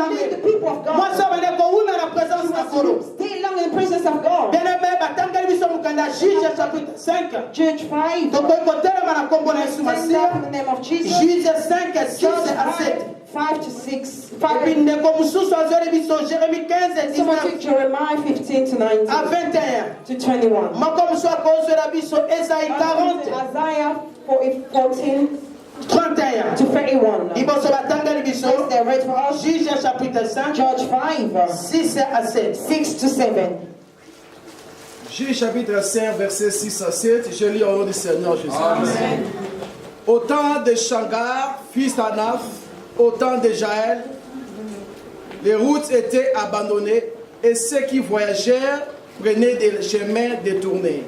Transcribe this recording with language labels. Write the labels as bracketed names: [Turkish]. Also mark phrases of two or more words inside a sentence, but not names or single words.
[French] Moi, ça va être pour vous, mais la présence de la présence [English] of God. [French] Bien aimé, [Lingala] batanga biso mukanda la Juge chapitre 5. Jude 5. Donc kotelema na kombo na Yesu [English] Stand up in Masiya. the name of Jesus. [French] Juge 5 6 Jude à 7. [English] 5 to 6. [French] Et puis [Lingala] ndeko mususu azoli biso Jérémie 15 [English] Someone 19 took Jeremiah 15 to 19 [French] à 21. [English] to 21. [Lingala] Moko musu akozela biso Esaïe 40 [English] Isaiah 14 31. to 31. [Lingala] Liboso batangeli biso [English] Yes, they're read for us. [French] Juge chapitre 5 [English] Judge 5, [French] 6 à 7. [English] 6 to 7. [French] Juge chapitre 5, versets 6 à 7, je lis au nom du Seigneur Jésus. Amen. Au temps de Shangar, fils d'Anaf, au temps de Jaël, les routes étaient abandonnées et ceux qui voyagèrent prenaient des chemins détournés.